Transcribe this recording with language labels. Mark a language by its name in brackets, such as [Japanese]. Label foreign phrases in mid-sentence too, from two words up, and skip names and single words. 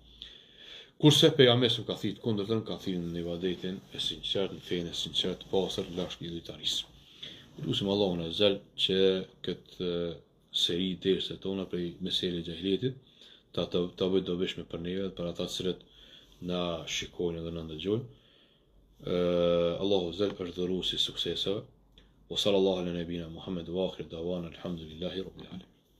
[Albanian] Kurse pejgamberi ka thirrë kundërtën, ka thirrë në ibadetin e sinqert, në fenë e sinqert, pastër lash idhujtarisë. Lutim Allahun [Arabic] عز وجل [Albanian] që këtë seri derse tona prej meseleve gjahiljetit ta bëjë dobishme për neve, për ata cilët na shikojnë dhe na ndëgjojnë. Allahu [Arabic] عز وجل [Albanian] është dhuruesi sukseseve. [Arabic] وصلى الله على نبينا محمد واخر دعوانا الحمد لله رب العالمين.